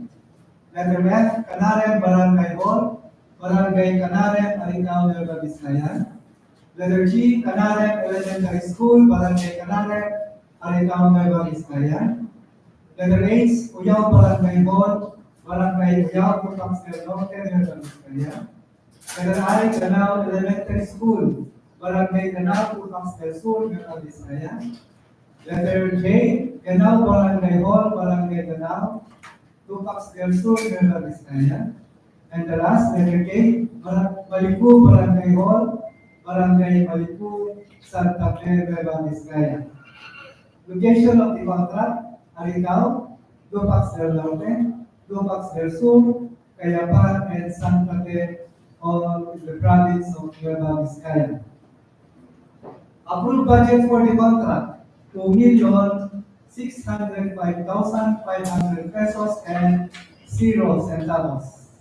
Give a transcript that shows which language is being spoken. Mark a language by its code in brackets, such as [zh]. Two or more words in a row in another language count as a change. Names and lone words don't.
[en] Letter F, Canaren Barangay Hall, Barangay Canaren, Aritao, Nueva Vizcaya. Letter G, Canaren Elementary School, Barangay Canaren, Aritao, Nueva Vizcaya. Letter H, Uyaw Barangay Hall, Barangay Uyaw, Purok, Nueva Vizcaya. Letter I, Canao Elementary School, Barangay Canao, Purok del Sur, Nueva Vizcaya. Letter J, Canao Barangay Hall, Barangay Canao, Tupac del Sur, Nueva Vizcaya. And the last, letter K, Malipu Barangay Hall, Barangay Malipu, Santa Fe, Nueva Vizcaya. Location of the contract, Aritao, Tupac del Norte, Tupac del Sur, Kayapa, and Santa Fe, all in the province of Nueva Vizcaya. Approved budget for the contract, 2,605,500 pesos and 0 centavos.